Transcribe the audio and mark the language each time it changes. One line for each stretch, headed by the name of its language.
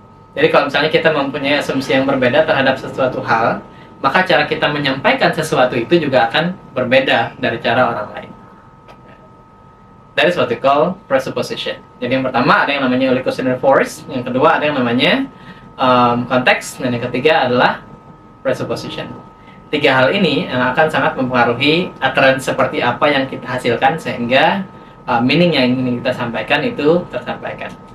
Indonesian: Jadi kalau misalnya kita mempunyai asumsi yang berbeda terhadap sesuatu hal, maka cara kita menyampaikan sesuatu itu juga akan berbeda dari cara orang lain.
English: That is what we call presupposition.
Indonesian: Jadi yang pertama ada yang namanya illusionary force, yang kedua ada yang namanya konteks, dan yang ketiga adalah presupposition. Tiga hal ini yang akan sangat mempengaruhi utterance seperti apa yang kita hasilkan sehingga meaning yang ingin kita sampaikan itu tersampaikan.